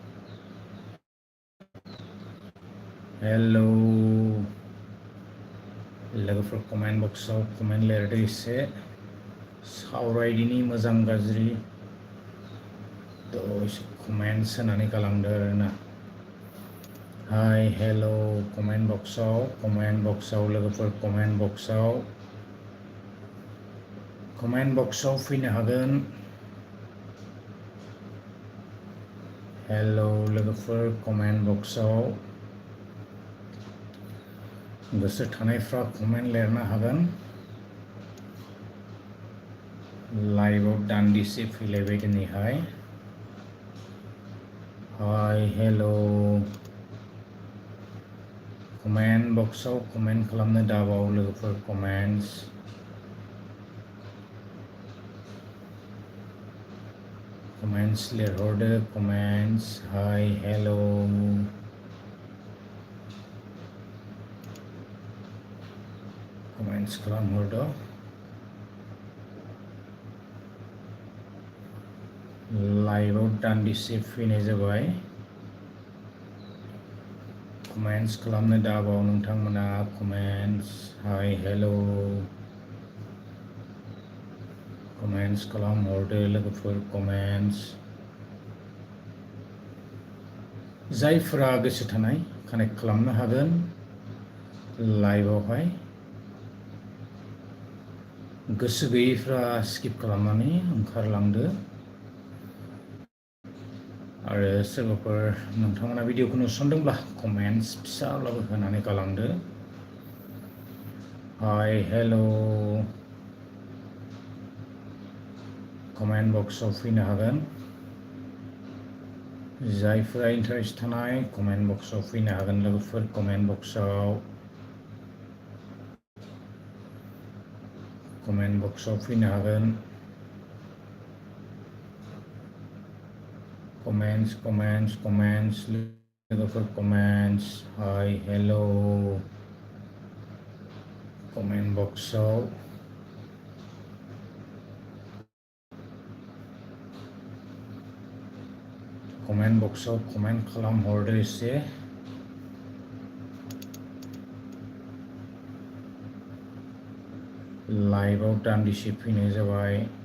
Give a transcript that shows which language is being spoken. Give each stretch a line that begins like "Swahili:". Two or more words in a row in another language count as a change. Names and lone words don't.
Bodo: hello लोगोफोर
English: comment boxआव comment
Bodo: लिरदो एसे सावरायदिनि मोजां गाज्रि एसे comments होनानै गालांदो आरोना
English: hi hello comment boxआव
Bodo: लोगोफोर comment boxआव फैनो हागोन hello लोगोफोर comment boxआव गोसो थानायफ्रा comment लिरनो हागोन लाइभआव दान्दिसे फैलायबाय दिनैहाय
English: hi hello comment boxआव comment
Bodo: खालामनो दाबाव लोगोफोर comments लिरहरदो
English: comments hi hello comments
Bodo: खालामहरदो लाइभआव दान्दिसे फैनाय जाबाय comments खालामनो दाबाव नोंथांमोना
English: comments hi hello comments
Bodo: खालामहरदो लोगोफोर comments जायफोरा गोसो थानाय कानेक्ट खालामनो हागोन लाइभआवहाय गोसो गैयैफ्रा स्किप खालामनानै ओंखारलांदो आरो सोरबाफोर नोंथांमोना भिडिअखौ नुसनदोंब्ला comments फिसाब्लाबो होनानै गालांदो
English: hi hello comment boxआव
Bodo: फैनो हागोन जायफोरा इन्टारेस्ट थानाय
English: comment boxआव
Bodo: फैनो हागोन लोगोफोर
English: comment boxआव
Bodo: फैनो हागोन comments लोगोफोर
English: comments hi hello comment boxआव comment
Bodo: खालामहरदो एसे लाइभआव दान्दिसे फैनाय जाबाय